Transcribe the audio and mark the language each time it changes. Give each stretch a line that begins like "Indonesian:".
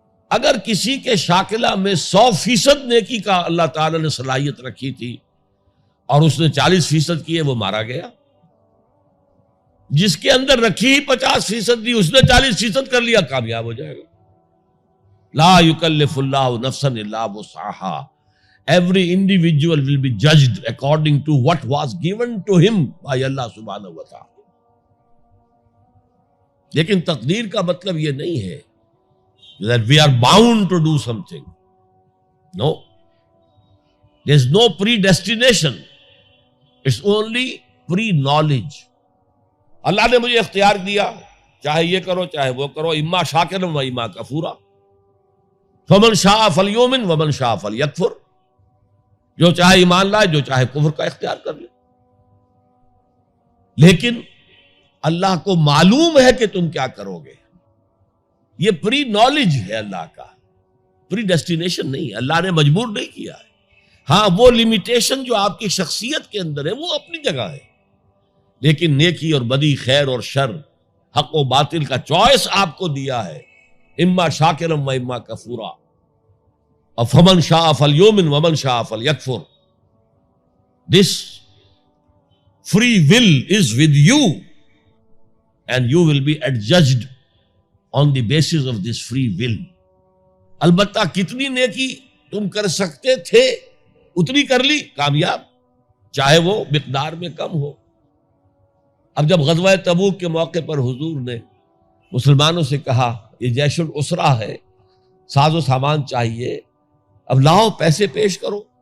Urdu: اگر کسی کے شاکلہ میں 100% نیکی کا اللہ تعالی نے صلاحیت رکھی تھی اور اس نے 40% کی ہے، وہ مارا گیا. جس کے اندر رکھی ہی 50% دی، اس نے 40% کر لیا، کامیاب ہو جائے گا.
Arabic: لا یکلف اللہ نفسا الا وسعہا.
English: Every individual will be judged according to what was given to him by Allah subhanahu wa ta'ala.
Urdu: لیکن تقدیر کا مطلب یہ نہیں ہے
English: that we are bound to do something. No. There's no predestination. It's only pre-knowledge.
Urdu: اللہ نے مجھے اختیار دیا، چاہے یہ کرو چاہے وہ کرو،
Arabic: اما شاکرا و اما کفورا. فمن شاء فلیؤمن ومن شاء فلیکفر.
Urdu: جو چاہے ایمان لائے، جو چاہے کفر کا اختیار کر لے. لیکن اللہ کو معلوم ہے کہ تم کیا کرو گے. یہ پری نالج ہے اللہ کا، پری ڈیسٹینیشن نہیں. اللہ نے مجبور نہیں کیا ہے. ہاں وہ لمیٹیشن جو آپ کی شخصیت کے اندر ہے وہ اپنی جگہ ہے، لیکن نیکی اور بدی، خیر اور شر، حق و باطل کا چوائس آپ کو دیا ہے.
Arabic: اما شاکرا و اما کفورا. فمن شاء فلیؤمن ومن شاء فلیکفر.
English: This free will is with you and you will be adjudged on the basis of this free will.
Urdu: البتہ کتنی نیکی تم کر سکتے تھے اتنی کر لی، کامیاب، چاہے وہ مقدار میں کم ہو. اب جب غزوہ تبوک کے موقع پر حضور نے مسلمانوں سے کہا یہ جیش العسرہ ہے، ساز و سامان چاہیے، اب لاؤ پیسے پیش کرو.